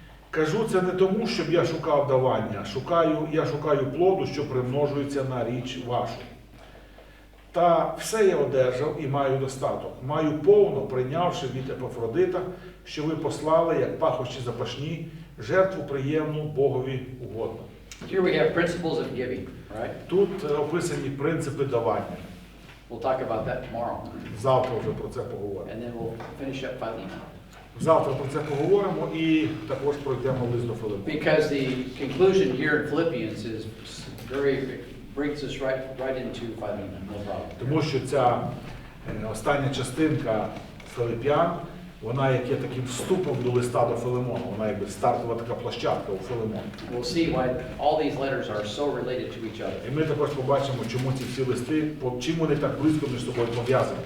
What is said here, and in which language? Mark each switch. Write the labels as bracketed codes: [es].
[uk] Кажу це не тому, щоб я шукав давання, я шукаю плоду, що примножується на річ вашу. Та все я одержав і маю достаток. Маю повно, прийнявши від Епафродита, що ви послали, як пахощі запашні, жертву приємну Богові угодно. [en] Here we have principles of giving, right? [uk] Тут описані принципи давання. [en] We'll talk about that tomorrow. [uk] Завтра вже про це поговоримо. [en] And then we'll finish up Philemon. [uk] Завтра про це поговоримо і також пройдемо лист до Филимону. [en] Because the conclusion here in Philippians is brings us right into Philemon, no problem. [uk] Тому що ця остання частинка Филип'ян, вона як є таким вступом до листа до Филимону, вона якби стартова така площадка у Филимоні. [en] We'll see why all these letters are so related to each other. [uk] І ми також побачимо, чому ці всі листи, чим вони так близько між собою пов'язані.